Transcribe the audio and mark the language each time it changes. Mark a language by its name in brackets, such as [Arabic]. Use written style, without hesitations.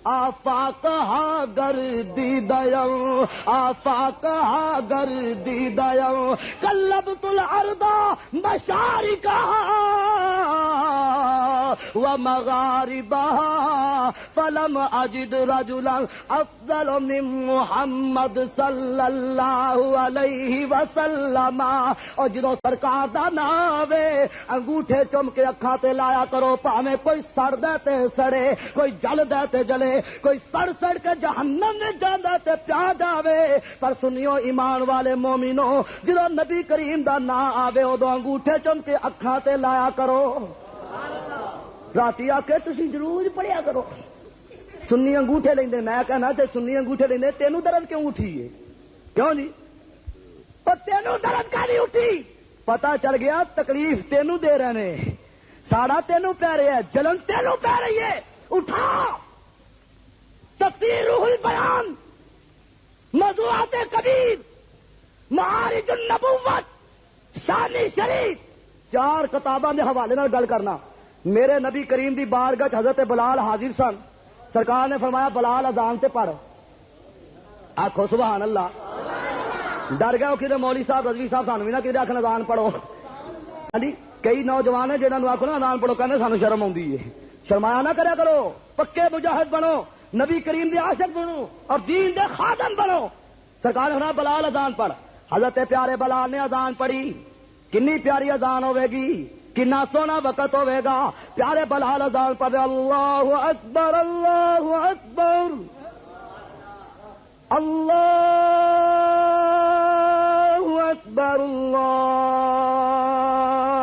[Persian] آفاقہا گردیدیم آفاقہا گردیدیم [Arabic] قلبت الارض مشارقہا ومغاربہا فلم اجد رجلا افضل من محمد صلی اللہ علیہ وسلم. [Punjabi] اور جدو سرکار دا نام ہے انگوٹھے چم کے اکھاں تے لایا کرو، پاویں کوئی سڑ دے تے سڑے، کوئی جل دے تے جلے، کوئی سڑ سڑ کے جہنم میں جاندا تے پیا جاوے، پر سنیو ایمان والے مومنو، جدو نبی کریم دا نام آوے ادو انگوٹھے چم کے اکھاں تے لایا کرو. راتی آ کے تسی ضرور پڑھیا کرو. سنی انگوٹھے لیندے، میں کہنا تے سنی انگوٹھے لیندے، تینوں درد کیوں اٹھی ہے؟ کیوں جی؟ اور تینوں درد کا نہیں اٹھی؟ پتا چل گیا تکلیف تینوں دے رہے نے، ساڑا تینوں پہ رہے ہے، جلن تینوں پہ رہی ہے. اٹھا تفسیر روح البیان، موضوعات کبیر، معارج النبوت، شان شریف، 4 کتاباں دے حوالے نال گل کرنا. میرے نبی کریم دی بارگاہ حضرت بلال حاضر سن، سرکار نے فرمایا بلال اذان تے پڑھ. آکھو سبحان اللہ. ڈر گئے کہ مولوی صاحب رضوی صاحب سانو بھی نہ کہ آخر اذان پڑھو. ہاں جی، کئی نوجوان ہیں جنہوں آخو نا اذان پڑھو، کہنے سانو شرم آتی ہے. شرمایا نہ کریا کرو، پکے مجاہد بنو، نبی کریم دے عاشق بنو اور دین دے خادم بنو. سرکار نے فرمایا بلال اذان پڑھ. حضرت پیارے بلال نے اذان پڑھی. کنی پیاری اذان ہوے گی، کنا سونا وقت ہوے گا. پیارے بلال اذان پڑھے، [Arabic] اللہ اکبر اللہ اکبر اللہ اکبر اللہ اکبر.